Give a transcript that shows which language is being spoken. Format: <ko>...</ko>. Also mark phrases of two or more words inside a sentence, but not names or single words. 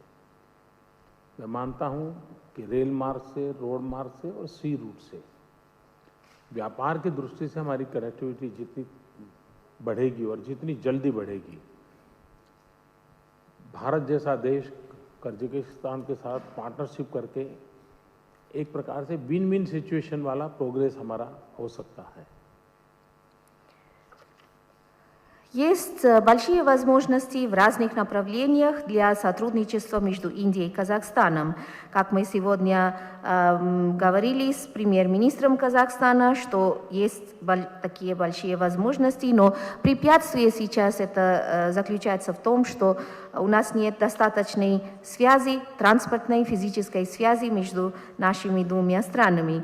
<hi>मैं मानता हूं कि रेल मार्ग से, रोड मार्ग से और</hi> <en>sea route</en> <hi>से व्यापार की दृष्टि से हमारी कनेक्टिविटी जितनी बढ़ेगी और जितनी जल्दी बढ़ेगी, भारत जैसा देश कजाकिस्तान के साथ पार्टनरशिप करके एक प्रकार से</hi> <en>win win situation</en> <hi>वाला प्रोग्रेस हमारा हो सकता है।</hi> <ru>Есть большие возможности в разных направлениях для сотрудничества между Индией и Казахстаном. Как мы сегодня говорили с премьер-министром Казахстана, что есть такие большие возможности, но препятствие сейчас это заключается в том, что у нас нет достаточной связи, транспортной, физической связи между нашими двумя странами.</ru>